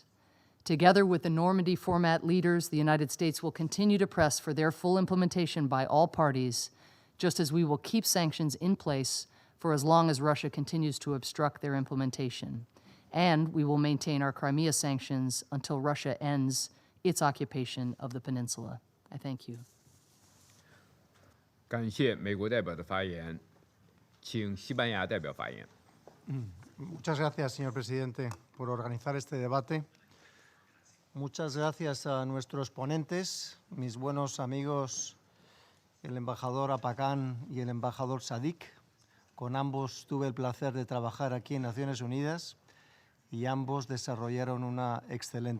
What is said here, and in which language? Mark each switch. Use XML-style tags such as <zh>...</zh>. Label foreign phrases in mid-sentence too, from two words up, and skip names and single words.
<en>Together with the Normandy format leaders, the United States will continue to press for their full implementation by all parties, just as we will keep sanctions in place for as long as Russia continues to obstruct their implementation. And we will maintain our Crimea sanctions until Russia ends its occupation of the peninsula. I thank you.</en> <zh>感谢美国代表的发言，请西班牙代表发言。</zh> <es>Muchas gracias, señor presidente, por organizar este debate. Muchas gracias a nuestros ponentes, mis buenos amigos, el embajador Apakán y el embajador Sadik. Con ambos tuve el placer de trabajar aquí en Naciones Unidas y ambos desarrollaron una excelente labor.</es>